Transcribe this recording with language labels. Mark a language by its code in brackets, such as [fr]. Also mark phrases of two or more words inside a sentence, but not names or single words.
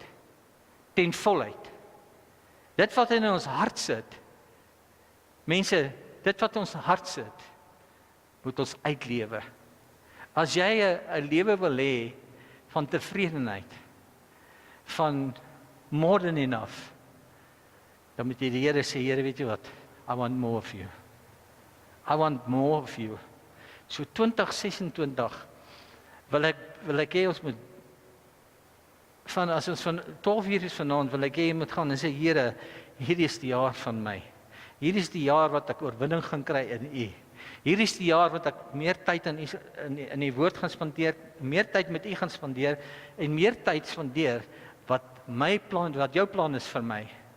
[af] Ten volheid. Dit wat in ons hart sit. Mense, dit wat in ons hart sit, moet ons uitlewe. As jy 'n lewe wil hê van tevredenheid, van [en] more than enough, [af] dan moet jy die Here sê, Here, weet jy wat? [en] I want more of you. I want more of you. [af] So 2026 wil ek hê ons moet as ons van 12 uur is vanaand, wil ek hê jy moet gaan en sê, Here, hierdie is die jaar van my. Hierdie is die jaar wat ek oorwinning gaan kry in U. Hierdie is die jaar wat ek meer tyd in die woord gaan spandeer, meer tyd met U gaan spandeer en meer tyd spandeer wat jou plan is vir my.